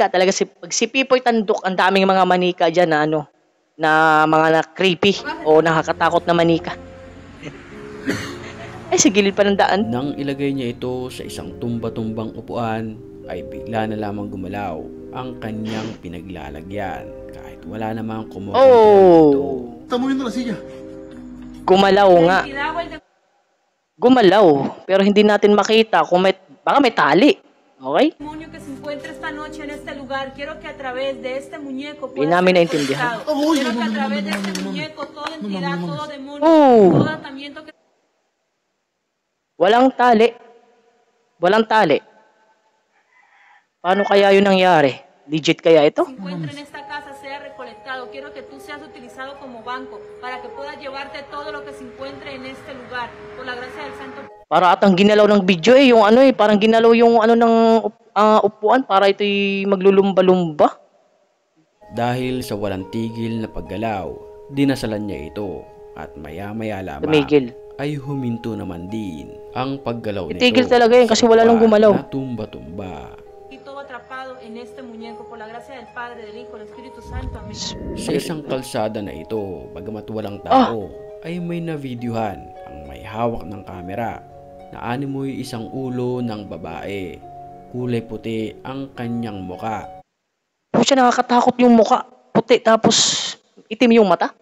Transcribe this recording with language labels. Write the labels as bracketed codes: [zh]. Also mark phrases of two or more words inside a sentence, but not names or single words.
[tl] Talaga pag si Pipoy Tandok, ang daming mga manika dyan na mga creepy o nakakatakot na manika. Ay, sa gilid pa ng daan. Nang ilagay niya ito sa isang tumba-tumbang upuan, ay bigla na lamang gumalaw ang kanyang pinaglalagyan kahit wala namang kumukontrol dito. [es] Estamos viendo la silla. [tl] Gumalaw nga. Gumalaw. Pero hindi natin makita kung baka may tali. Okay? [es] Demonio que se encuentra esta noche en este lugar, quiero que a través de este muñeco [tl] Di [es] pueda [tl] namin [es] ser [tl] naintindihan. [es] conectado. Quiero que a través de este muñeco toda entidad, todo demonio, Oh. todo atamiento que [tl] Walang tali. Walang tali. Paano kaya yun nangyari? Legit kaya ito? [es] se encuentre en esta casa sea recolectado. Quiero que tú seas utilizado como banco para que puedas llevarte todo lo que se encuentre en este lugar. Por la gracia del Santo [tl] Para atang ginalaw ng video yung ano parang ginalaw yung ano ng upuan para ito'y maglulumba-lumba. Dahil sa walang tigil na paggalaw, dinasalan niya ito at maya-maya lamang Tumigil. ay huminto naman din ang paggalaw nito. Itigil talaga yun kasi wala nang gumalaw. Na tumba-tumba. [es] y todo atrapado en este muñeco. Por la gracia del Padre, del Hijo, del Espíritu Santo. Amén. [tl] Sa isang kalsada na ito, bagamat walang tao, ay may navideohan ang may hawak ng kamera na animoy isang ulo ng babae. Kulay puti ang kanyang muka. Pucha, nakakatakot yung muka. Puti tapos itim yung mata.